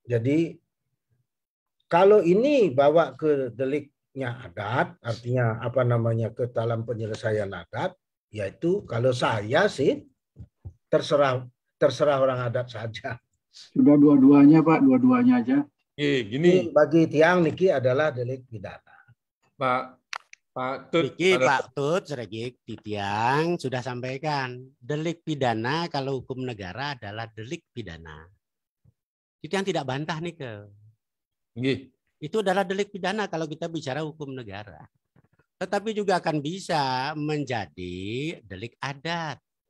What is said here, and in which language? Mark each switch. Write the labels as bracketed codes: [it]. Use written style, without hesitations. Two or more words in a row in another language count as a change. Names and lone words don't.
[id] Jadi kalau ini bawa ke deliknya adat, artinya apa namanya ke dalam penyelesaian adat, yaitu kalau saya sih terserah orang adat saja. Sudah dua-duanya Pak, dua-duanya aja. Gini. Bagi [ban] tiang niki [id] adalah delik pidana. Pak Tut Sregik di tiang sudah sampaikan delik pidana kalau hukum negara adalah delik pidana. Itu yang tidak bantah nih ke. Itu adalah delik pidana kalau kita bicara hukum negara. Tetapi juga akan bisa menjadi delik adat.